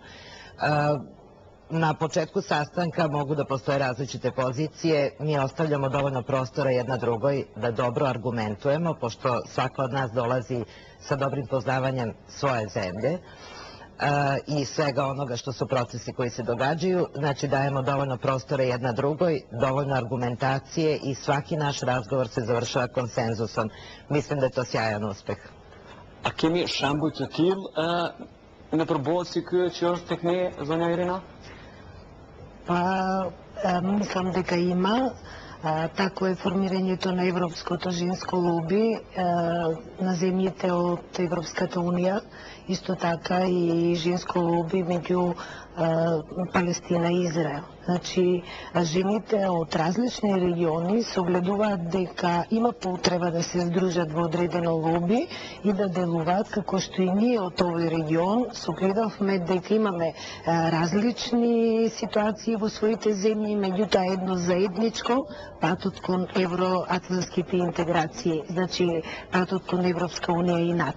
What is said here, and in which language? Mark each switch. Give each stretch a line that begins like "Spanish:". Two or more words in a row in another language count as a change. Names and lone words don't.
Serbian: Na početku sastanka mogu da postoje različite pozicije, mi ostavljamo dovoljno prostora jedna drugoj da dobro argumentujemo, pošto svako od nas dolazi sa dobrim poznavanjem svoje zemlje i svega onoga što su procesi koji se događaju, znači dajemo dovoljno prostora jedna drugoj, dovoljno argumentacije i svaki naš razgovor se završava konsenzusom. Mislim da je to sjajan uspeh.
Albanian: A kemi shembuj të tillë në përballë si ky që është tek ne, zonja Irina?
Macedonian: Pa, мислам дека има. Тако е формирањето на Европското женско лоби на земјите од Европската унија, исто така и женско лоби меѓу Палестина и Израел. Значи, жените од различни региони се огледуваат дека има потреба да се здружат во одредено лоби и да делуваат како што и ние од овој регион се огледавме дека имаме различни ситуации во своите земји, меѓутоа едно заедничко, патот кон евроатлантските интеграции, значи патот кон Европска унија и НАТО.